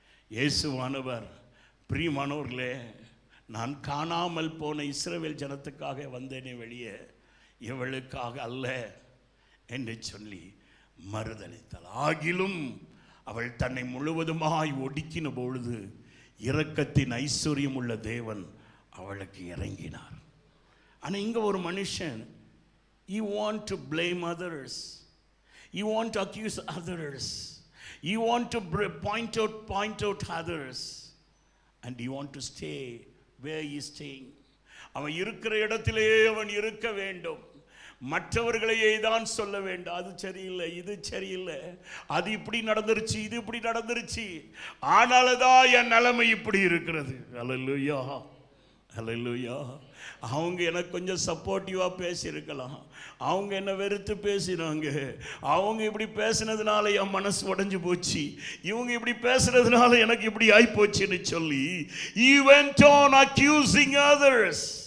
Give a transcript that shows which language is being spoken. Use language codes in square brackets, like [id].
[ta] இயேசுவானவர், பிரியமானவர்களே, நான் காணாமல் போன இஸ்ரவேல் ஜனத்துக்காக வந்தேனே வெளியே இவளுக்காக அல்ல என்று சொல்லி மறுதளித்தாள். ஆகிலும் அவள் தன்னை முழுவதுமாய் ஒடுக்கின பொழுது இரக்கத்தின் ஐஸ்வர்யம் உள்ள தேவன் அவளுக்கு இறங்கினார். ஆனால் இங்க ஒரு மனுஷன், [en] you want to blame others, you want to accuse others, you want to point out others, and you want to stay where he is staying. [ta] அவன் இருக்கிற இடத்திலே அவன் இருக்க வேண்டும். மற்றவர்களையே தான் சொல்ல வேண்டும், அது சரியில்லை, இது சரியில்லை, அது இப்படி நடந்துருச்சு, இது இப்படி நடந்துருச்சு, ஆனால்தான் என் நிலைமை இப்படி இருக்கிறது. அல்லேலூயா, அல்லேலூயா. அவங்க எனக்கு கொஞ்சம் சப்போர்ட்டிவா பேசியிருக்கலாம், அவங்க என்ன வெறுத்து பேசினாங்க, அவங்க இப்படி பேசினதுனால என் மனசு உடைஞ்சு போச்சு, இவங்க இப்படி பேசுனதுனால எனக்கு இப்படி ஆகி போச்சுன்னு சொல்லி [en] he went on accusing others.